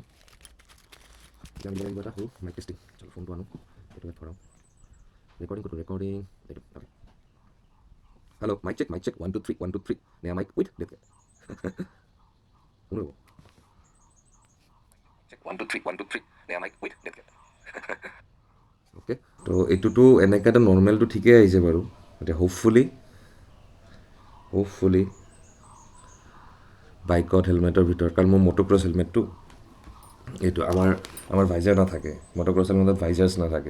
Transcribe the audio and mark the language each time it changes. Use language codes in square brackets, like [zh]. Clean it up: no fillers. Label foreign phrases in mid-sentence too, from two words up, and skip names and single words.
[id] Jangan bilang buat aku [en] mic testing. [id] Coba phone tuanu. Itu kan orang. Recording. Itu. Oke. Halo, [en] mic check. [id] 1 2 3 1 2 3. Nih [en] mic, wait, [id] lihat. Uno. Check 1 2 3 1 2 3. Nih [en] mic, wait, [id] lihat. [as] ওকে, তো এইটোতো এনেকৈ নৰ্মেলটো ঠিকেই আহিছে বাৰু। এতিয়া হোপফুলি [en] bike helmet [as] ভিতৰত, কাৰণ মোৰ [en] motocross helmet [as] এইটো আমাৰ ভাইজাৰ নাথাকে, [en] motocross helmet [as] ভাইজাৰ্ছ নাথাকে।